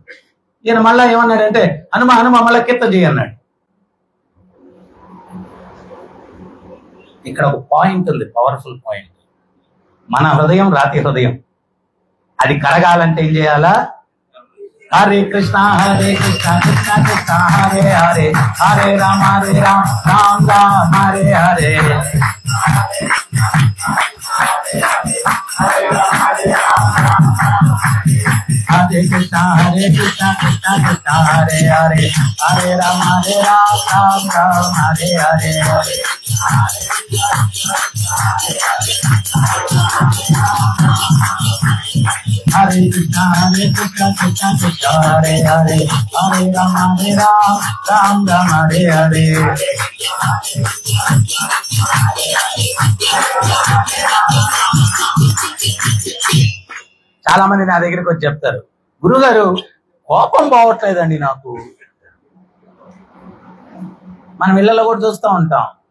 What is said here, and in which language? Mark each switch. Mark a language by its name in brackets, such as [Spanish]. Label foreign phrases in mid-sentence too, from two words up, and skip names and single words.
[Telugu] ఈయన మళ్ళా ఏమన్నాడంటే, హనుమ హనుమ మళ్ళా కీర్తన చేయన్నాడు. ఇక్కడ ఒక పాయింట్ ఉంది, [English] powerful point. [Telugu] మన హృదయం రాతి హృదయం, అది కరగాలంటే ఏం చేయాలా? హరే కృష్ణ కృష్ణ కృష్ణ హరే హరే, హరే రామ రామ రామ హరే హరే. హరే కృష్ణ కృష్ణ కృష్ణ హరే హరే, హరే రామ రామ రామ హరే హరే. హరే కృష్ణ కృష్ణ కృష్ణ హరే హరే, హరే రామ రామ రామ హరే హరే. చాలా మంది నా దగ్గరికి వచ్చి చెప్తారు, గురుగారు కోపం పోవట్లేదండి నాకు. మనం ఇళ్లలో కూడా చూస్తూ ఉంటాం.